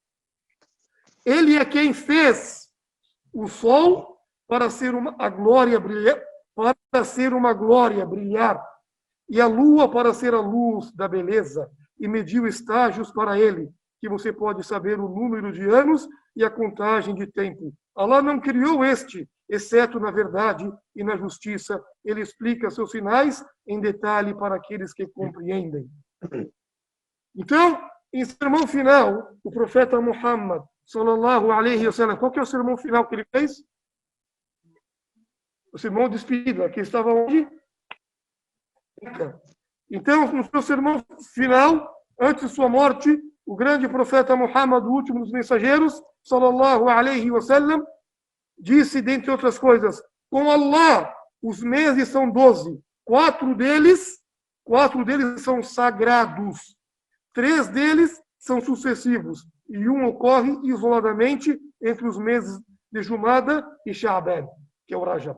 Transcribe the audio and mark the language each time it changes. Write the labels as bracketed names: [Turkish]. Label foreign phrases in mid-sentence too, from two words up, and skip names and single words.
[Portuguese] Ele é quem fez o sol para ser uma glória brilhar, e a lua para ser a luz da beleza, e mediu estágios para ele, que você pode saber o número de anos e a contagem de tempo. Allah não criou este, exceto na verdade e na justiça. Ele explica seus sinais em detalhe para aqueles que compreendem. Então, em sermão final, o profeta Muhammad, [Arabic] صلى الله عليه وسلم, [Portuguese] qual que é o sermão final que ele fez? O sermão de despedida, que estava onde? Então, no seu sermão final, antes de sua morte, o grande profeta Muhammad, o último dos mensageiros, [Arabic] صلى الله عليه وسلم, [Portuguese] disse, dentre outras coisas, com Allah, os meses são 12. Quatro deles são sagrados. 3 deles são sucessivos. E um ocorre isoladamente entre os meses de Jumada e Sha'ban, que é o Rajab.